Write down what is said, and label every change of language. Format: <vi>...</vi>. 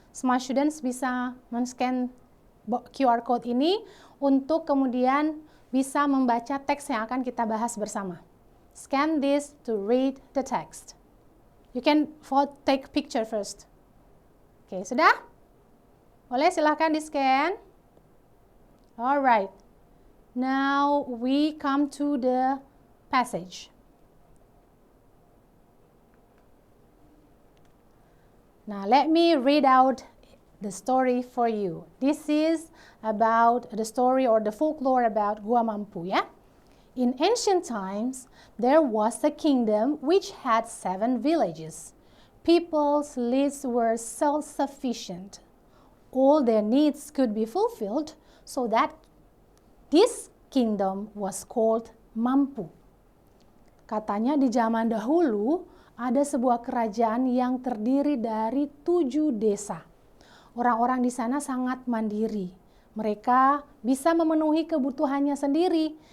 <id>Smart students bisa men-scan QR code ini untuk kemudian bisa membaca teks yang akan kita bahas bersama.</id> <en>Scan this to read the text. You can take picture first.</en> <id>Oke, sudah? Boleh, silahkan di-scan. Alright.</id> <en>Now we come to the passage. Now let me read out the story for you. This is about the story or the folklore about Gua Mampu, ya. In ancient times, there was a kingdom which had 7 villages. People's lives were self-sufficient. All their needs could be fulfilled, so that this kingdom was called Mampu.</en> <id>Katanya di zaman dahulu ada sebuah kerajaan yang terdiri dari 7 desa. Orang-orang di sana sangat mandiri. Mereka bisa memenuhi kebutuhannya sendiri.</id>